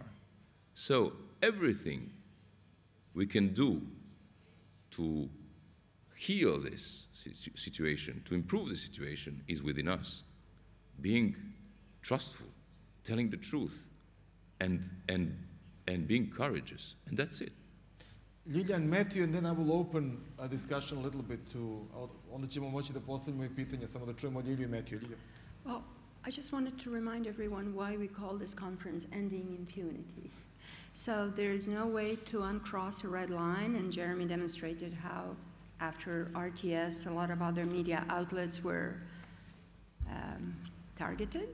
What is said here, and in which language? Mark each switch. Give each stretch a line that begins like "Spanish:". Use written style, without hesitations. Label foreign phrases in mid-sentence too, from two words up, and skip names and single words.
English: So everything we can do to heal this situation, to improve the situation, is within us. Being trustful, telling the truth, and being courageous, and that's it. Liljan, Matthew, and then I will open a discussion a little bit to,
Serbian: onda ćemo moći da postavimo i pitanja, samo da čujemo Lilju i Matthew. Lilja.
English: Well, I just wanted to remind everyone why we call this conference Ending Impunity. So there is no way to uncross a red line, and Jeremy demonstrated how after RTS, a lot of other media outlets were targeted.